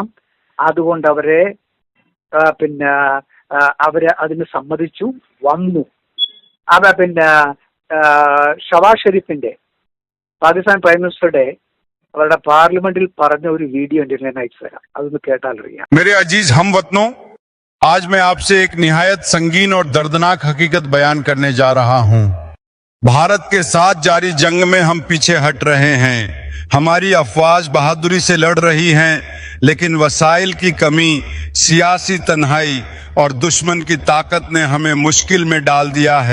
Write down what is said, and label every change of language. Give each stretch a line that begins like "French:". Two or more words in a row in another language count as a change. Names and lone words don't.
Malayalam: അതുകൊണ്ട് അവരെ അവര് അതിന് സമ്മതിച്ചു വന്നു. ഷവാസ് ഷെരീഫിന്റെ പാകിസ്ഥാൻ
English: prime minister-ude
Malayalam: അവരുടെ പാർലമെന്റിൽ പറഞ്ഞ ഒരു വീഡിയോ ഞാൻ അയച്ചു തരാം. അതൊന്ന് കേട്ടാൽ അറിയാം.
Urdu: میرے عزیز ہم وطنو، آج میں آپ سے ایک نہایت سنگین اور دردناک حقیقت بیان کرنے جا رہا ہوں. بھارت کے ساتھ جاری جنگ میں ہم پیچھے ہٹ رہے ہیں. ہماری افواج بہادری سے لڑ رہی ہیں، لیکن وسائل کی کمی، سیاسی تنہائی اور دشمن کی طاقت نے ہمیں مشکل میں ڈال دیا ہے.